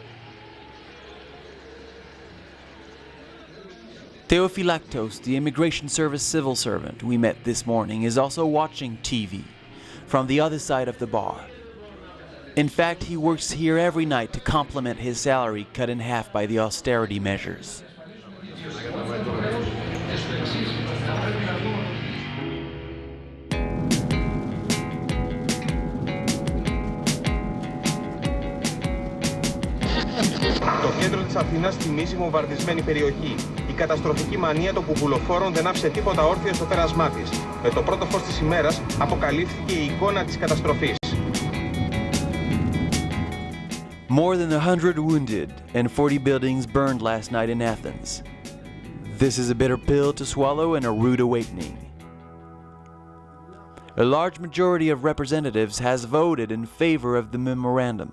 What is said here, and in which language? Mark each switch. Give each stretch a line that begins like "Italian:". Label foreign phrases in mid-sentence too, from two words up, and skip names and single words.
English: Theophylactos, the Immigration Service civil servant we met this morning, is also watching TV from the other side of the bar. In fact, he works here every night to complement his salary cut in half by the austerity measures.
Greek: Το κέντρο της Αθήνας θυμίζει βομβαρδισμένη περιοχή. Η καταστροφική μανία των κουκουλοφόρων δεν άφησε τίποτα όρθιο στο πέρασμά της. Με το πρώτο φως της ημέρας αποκαλύφθηκε η εικόνα της καταστροφής.
English: More than 100 wounded and 40 buildings burned last night in Athens. This is a bitter pill to swallow and a rude awakening. A large majority of representatives has voted in favor of the memorandum.